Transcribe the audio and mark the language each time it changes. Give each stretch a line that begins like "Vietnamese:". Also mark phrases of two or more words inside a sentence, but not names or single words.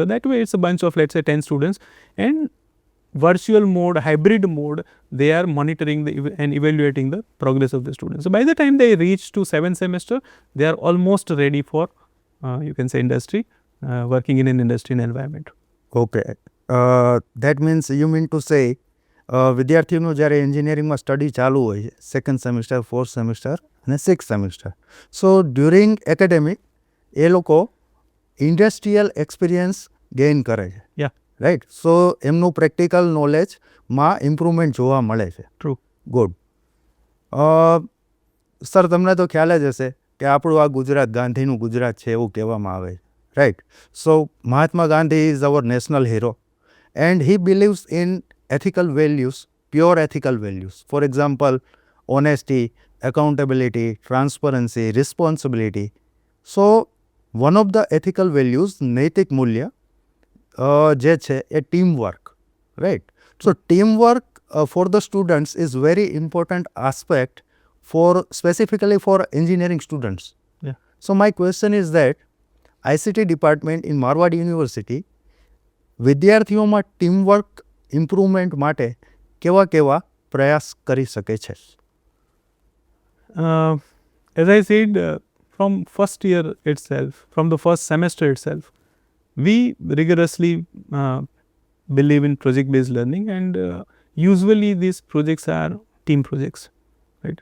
English: That way it's a bunch of, let's say, 10 students, and virtual mode, hybrid mode, they are monitoring and evaluating the progress of the students. So by the time they reach to 7th semester, they are almost ready for, you can say, industry, working in an industry environment. okay, that means you mean to say
Gujarati: વિદ્યાર્થીઓનું જ્યારે
English: engineeringમાં study
Gujarati: ચાલુ હોય છે,
English: second semester, fourth semester અને six semester, so during academic
Gujarati: એ લોકો
English: industrial experience gain
Gujarati: કરે છે,
English: રાઈટ?
Gujarati: સો એમનું
English: practical knowledgeમાં improvement
Gujarati: જોવા મળે છે.
English: ટ્રુ. ગુડ.
Gujarati: સર, તમને તો ખ્યાલ જ હશે કે આપણું આ ગુજરાત ગાંધીનું ગુજરાત છે એવું કહેવામાં આવે છે, રાઈટ?
English: so Mahatma Gandhi is our national hero, and he believes in ethical values, pure ethical values. For example, honesty, accountability, transparency, responsibility. So, one of the ethical values,
Gujarati: નૈતિક મૂલ્ય જે છે એ
English: teamwork, right? So, teamwork for the students is very important aspect for specifically for engineering students. Yeah. So, my question is that ICT department in Marwadi University, વિદ્યાર્થીઓમાં teamwork ઇમ્પ્રુવમેન્ટ
Gujarati: માટે કેવા કેવા પ્રયાસ કરી શકે છે?
English: As I said, from first year itself, from the first semester itself, we rigorously believe in project-based learning, and usually these projects are team projects, right?